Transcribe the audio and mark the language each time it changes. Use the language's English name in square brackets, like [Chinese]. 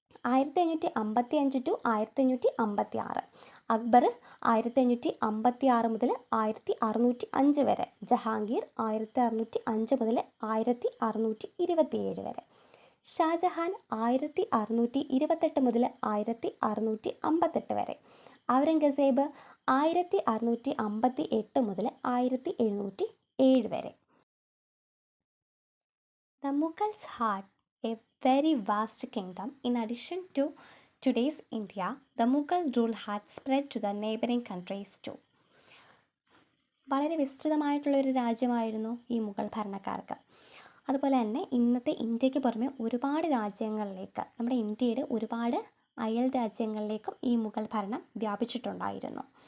[Malayalam] 1555 to 1556, Akbar 1556 മുതൽ 1605 വരെ, ജഹാംഗീർ 1605 മുതൽ 1627 വരെ, ഷാജഹാൻ 1628 മുതൽ 1658 വരെ, ഔറംഗസേബ് 1658 മുതൽ 1707 വരെ. [English] The Mughals had a very vast kingdom. In addition to today's India, the Mughal rule had spread to the neighboring countries too. [Malayalam] വളരെ വിസ്തൃതമായിട്ടുള്ളൊരു രാജ്യമായിരുന്നു ഈ മുഗൾ ഭരണക്കാർക്ക്. അതുപോലെ തന്നെ ഇന്നത്തെ ഇന്ത്യക്ക് പുറമെ ഒരുപാട് രാജ്യങ്ങളിലേക്ക്, നമ്മുടെ ഇന്ത്യയുടെ ഒരുപാട് അയൽ രാജ്യങ്ങളിലേക്കും ഈ മുഗൾ ഭരണം വ്യാപിച്ചിട്ടുണ്ടായിരുന്നു.